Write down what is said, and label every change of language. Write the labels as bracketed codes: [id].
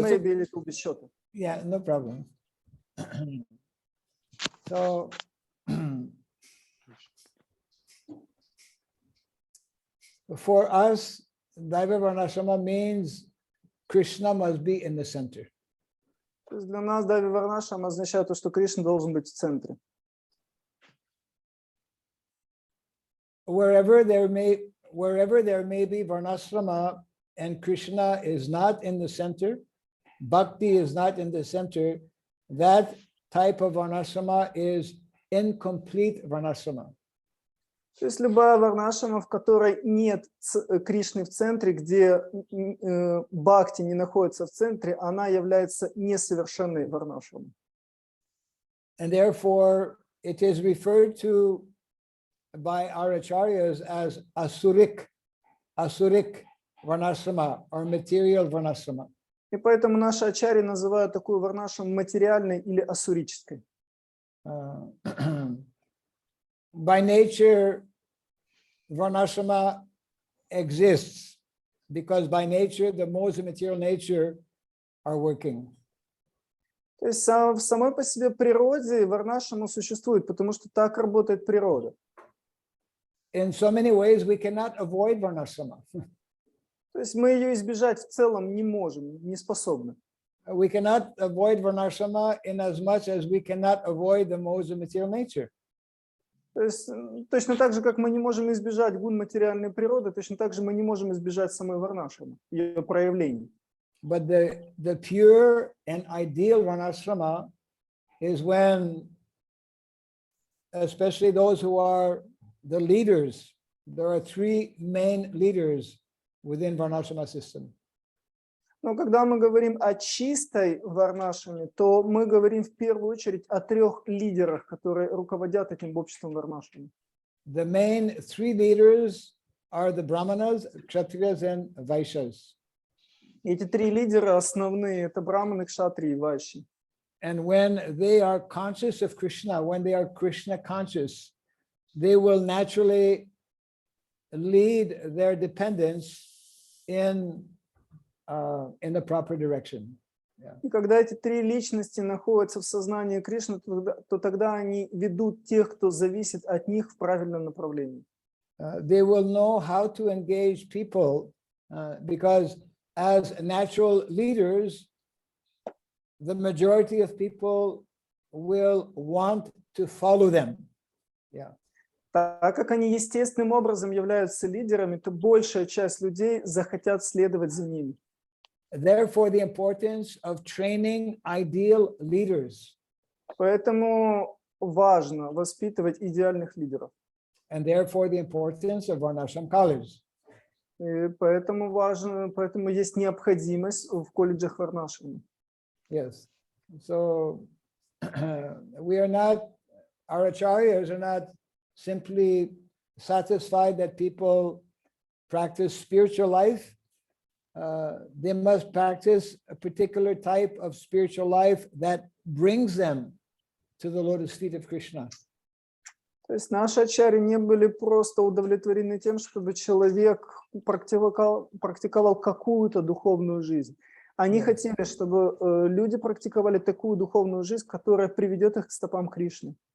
[en] maybe a little bit shorter. yeah, no problem. So for us, Daiva Varnashrama means Krishna must be in the center. [ru] То есть для нас Дайва варнашрама означает то, что Кришна должен быть в центре. [en] Wherever there may be Varnashrama and Krishna is not in the center, bhakti is not in the center, that type of varnashrama is incomplete varnashrama. [ru] То есть любая варнашрама, в которой нет Кришны в центре, где бхакти не находится в центре, она является несовершенной варнашрамой. [en] And therefore, it is referred to by our acharyas as asuric varnashrama or material varnashrama. [ru] И поэтому наши ачарьи называют такую варнашраму материальной или асурической. [en] By nature, varnashrama exists because by nature, the modes of material nature are working. [ru] То есть в самой по себе природе варнашрама существует, потому что так работает природа. [en] In so many ways, we cannot avoid varnashrama. [ru] То есть мы ее избежать в целом не можем, не способны. [en] We cannot avoid varnashrama in as much as we cannot avoid the modes of material nature. [ru] То есть точно так же, как мы не можем избежать гун материальной природы, точно так же мы не можем избежать самой варнашрамы, ее проявлений. [en] But the pure and ideal varnashrama is when, especially those who are the leaders, there are three main leaders within varnashrama system. [ru] Но когда мы говорим о чистой варнашраме, то мы говорим в первую очередь о трех лидерах, которые руководят этим обществом варнашрами. [en] The main three leaders are the brahmanas, kshatriyas, and vaishyas. [ru] Эти три лидера основные — это браманы, кшатрии и вайши. [en] And when they are conscious of Krishna, when they are Krishna conscious, they will naturally lead their dependents in the proper direction. Yeah. [ru] И когда эти три личности находятся в сознании Кришны, то тогда они ведут тех, кто зависит от них, в правильном направлении. [en] They will know how to engage people because as natural leaders, the majority of people will want to follow them. Yeah. [ru] Так как они естественным образом являются лидерами, то большая часть людей захотят следовать за ними. [en] Therefore, the importance of training ideal leaders. [ru] Поэтому важно воспитывать идеальных лидеров. [en] And therefore, the importance of varnashram colleges. [ru] И поэтому есть необходимость в колледжах варнашрама. [en] Yes. So we are not, our acharyas are not simply satisfied that people practice spiritual life. They must practice a particular type of spiritual life that brings them to the lotus feet of Krishna. [ru] То есть наши ачарьи не были просто удовлетворены тем, чтобы человек практиковал какую-то духовную жизнь. Они хотели, чтобы люди практиковали такую духовную жизнь, которая приведет их к стопам Кришны.